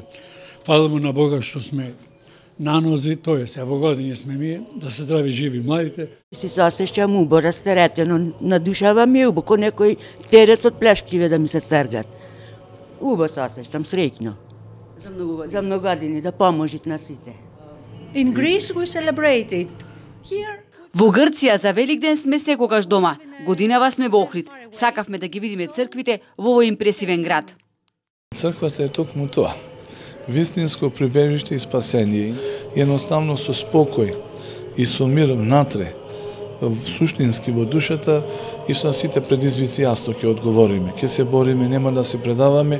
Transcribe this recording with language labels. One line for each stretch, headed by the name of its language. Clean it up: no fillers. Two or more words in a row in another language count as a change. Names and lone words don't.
Macedonian: Фала му на Бога што сме на нози, тоест, во години сме ми, да се здрави живи младите. Си се осеќам убо, растеретено, на душава ми убо, ко некој терет од плешкиве да ми се тргат. Убо се осеќам, среќно. За многу години, да поможат на сите.
English: In Greece we celebrated. Here
Macedonian: Во Грција за Великден сме секогаш дома. Годинава сме во Охрид. Сакавме да ги видиме црквите во овој импресивен град. Црквата е токму тоа. Вистинско прибежиште и спасение, едноставно со спокој и со мир внатре, суштински во душата и со сите предизвици јасно ќе одговориме, ќе се бориме, нема да се предаваме.